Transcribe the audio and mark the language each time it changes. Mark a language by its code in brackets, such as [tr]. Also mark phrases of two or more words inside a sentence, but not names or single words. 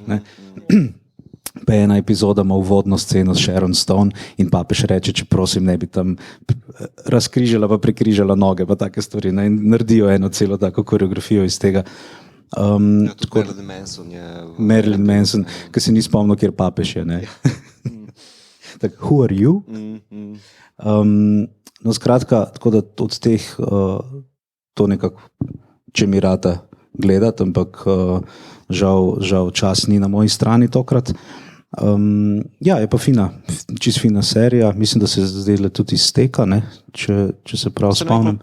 [sl] Pa je ena epizoda ima uvodno sceno s Sharon Stone in papež reče, če prosim ne bi tam razkrižala pa prekrižala noge pa take stvari. In naredijo eno celo tako koreografijo iz tega. Marilyn Manson, ki se ni spomnil, kjer papež je. Tak, [en] who are you? [sl] Skratka, tako da od teh to nekako, če mi rata gledati, ampak žal čas ni na moji strani tokrat. Je pa čist fina serija, mislim, da se zdaj tudi izteka, če se prav spomnim.